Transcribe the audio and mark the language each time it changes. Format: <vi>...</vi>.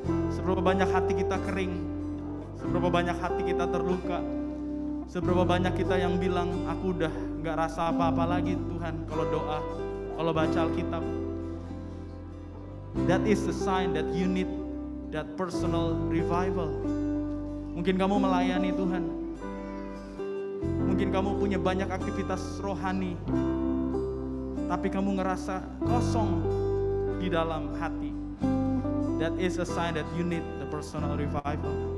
<id>Seberapa banyak hati kita kering, seberapa banyak hati kita terluka, seberapa banyak kita yang bilang, aku udah gak rasa apa-apa lagi Tuhan kalau doa, kalau baca Alkitab.</id> <en>That is the sign that you need that personal revival.</en> <id>Mungkin kamu melayani Tuhan, mungkin kamu punya banyak aktivitas rohani, tapi kamu ngerasa kosong di dalam hati.</id> <en>That is a sign that you need the personal revival.</en>